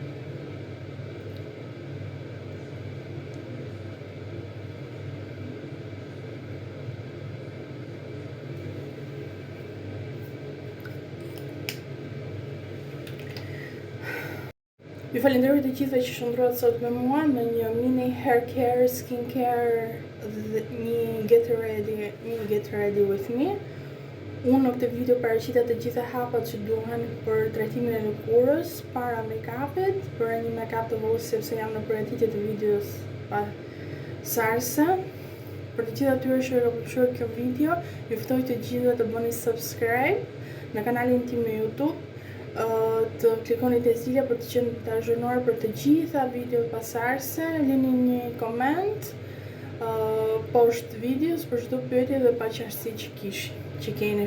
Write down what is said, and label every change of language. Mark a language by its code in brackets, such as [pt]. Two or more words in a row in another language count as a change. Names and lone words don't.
[sq] Ju falenderoj të gjithëve që shndruat sot me mua në një mini [en] hair care, skin care [sq] dhe një [en] get ready with me. [sq] Unë në këtë video paraqitet të gjitha hapat që duhen për trajtimin e lëkurës para make-upit, për një make-up të vogël sepse jam në përgatitje të videos pa sarse. Për të gjithë atyre që e përshkruaj kjo video, ju ftoj të gjithë të bëni subscribe në kanalin tim në YouTube. Të klikoni te zila për të qenë të azhurnuar për të gjitha videot pasardhëse, lini një koment poshtë videos për çdo pyetje dhe paqartësi që keni.